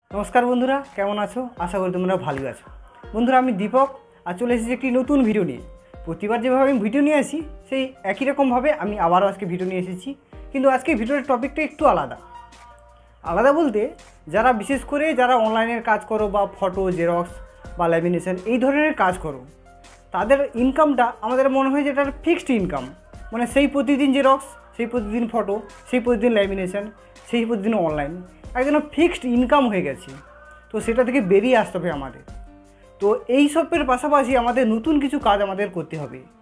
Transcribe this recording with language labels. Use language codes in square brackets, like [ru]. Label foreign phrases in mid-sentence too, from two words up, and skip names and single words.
[bn] নমস্কার বন্ধুরা কেমন আছো আশা করি তোমরা ভালো আছো। বন্ধুরা আমি দীপক আজ চলে এসেছি একটি নতুন ভিডিও নিয়ে। প্রতিবার যেভাবে আমি ভিডিও নিয়ে আসি সেই একই রকম ভাবে আমি আবারো আজকে ভিডিও নিয়ে এসেছি, কিন্তু আজকে ভিডিওর টপিকটা একটু আলাদা। আলাদা বলতে যারা বিশেষ করে যারা অনলাইনের কাজ করো বা [en] photo xerox [bn] বা ল্যামিনেশন এই ধরনের কাজ করো তাদের ইনকামটা আমাদের মনে হয় যে এটা [en] fixed income, [bn] মানে সেই প্রতিদিন জেরক্স, সেই প্রতিদিন ফটো, সেই প্রতিদিন ল্যামিনেশন, সেই প্রতিদিন অনলাইন একদম [en] fixed income [bn] হয়ে গেছে। তো সেটা থেকে বেরিয়ে আসতে হবে আমাদের। তো এই সবের পাশাপাশি আমাদের নতুন কিছু কাজ আমাদের করতে হবে।